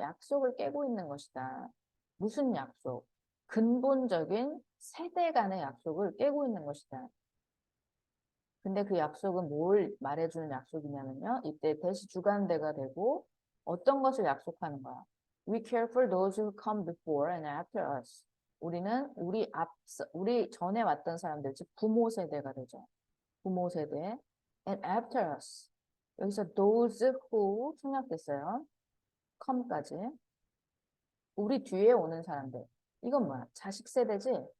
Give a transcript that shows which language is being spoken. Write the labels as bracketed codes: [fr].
[ko] 약속을 깨고 있는 것이다. 무슨 약속? 근본적인 세대 간의 약속을 깨고 있는 것이다. 근데 그 약속은 뭘 말해주는 약속이냐면요. 이때 대시 주관대가 되고 어떤 것을 약속하는 거야. [en] We care for those who come before and after us. [ko] 우리는 우리 전에 왔던 사람들, 즉 부모 세대가 되죠. 부모 세대. [en] And after us. [ko] 여기서 those who 생략됐어요. come까지. 우리 뒤에 오는 사람들. 이건 뭐야? 자식 세대지?